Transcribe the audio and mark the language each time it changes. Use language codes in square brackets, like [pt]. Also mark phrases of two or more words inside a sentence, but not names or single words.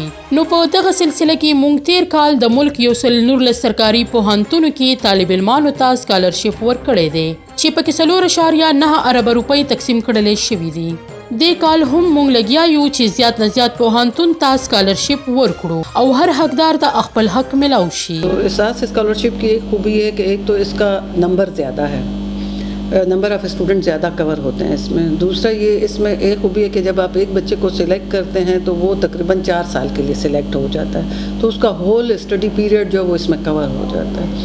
[ps] نو په دغه سلسله کې موږ تیر کال د ملک 119 سرکاري پوهنتونو کې طالب علمانو ته سکالرشپ ورکړی دی چې پکې 4.9 ارب روپۍ تقسیم کړلې شوي دي. دې کال هم موږ لګیا یو چې زیات نه زیات پوهنتون ته سکالرشپ ورکړو او هر حقدار ته خپل حق ملاو شي. [ur] احساس سکالرشپ کی ایک خوبی ہے کہ ایک تو اس کا نمبر زیادہ ہے, [en] number of student [ur] زیادہ کور ہوتے ہیں اس میں. دوسرا یہ اس میں ایک خوبی ہے کہ جب آپ ایک بچے کو سلیکٹ کرتے ہیں تو وہ تقریباً 4 سال کے لیے سلیکٹ ہو جاتا ہے، تو اس کا [en] whole study period [ur] جو وہ اس میں کور ہو جاتا ہے.